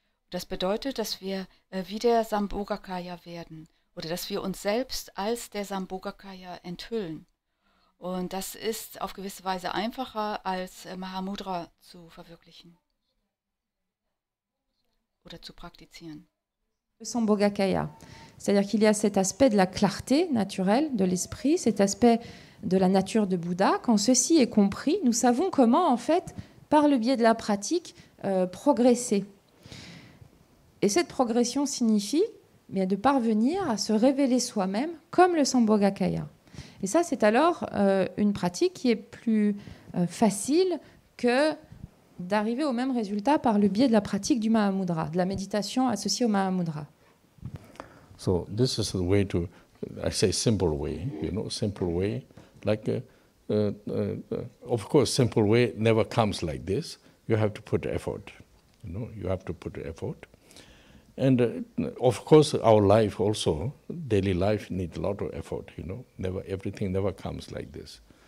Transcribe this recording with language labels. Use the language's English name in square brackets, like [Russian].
[German] Das bedeutet, dass wir wie der Sambhogakaya werden oder dass wir uns selbst als der Sambhogakaya enthüllen. Und das ist auf gewisse Weise einfacher als Mahamudra zu verwirklichen oder zu praktizieren. [French] Le Sambhogakaya, c'est-à-dire qu'il y a cet aspect de la clarté naturelle de l'esprit, cet aspect de la nature de Bouddha. Quand ceci est compris, nous savons comment, en fait, par le biais de la pratique, progresser. Et cette progression signifie de parvenir à se révéler soi-même comme le Sambhogakaya. Et ça, c'est alors une pratique qui est plus facile que d'arriver au même résultat par le biais de la pratique du Mahamudra, de la méditation associée au Mahamudra. [English] So this is the way to, I say simple way, simple way. Like, of course, simple way never comes like this. You have to put effort, you have to put effort. And of course, our life also, daily life needs a lot of effort, everything never comes like this.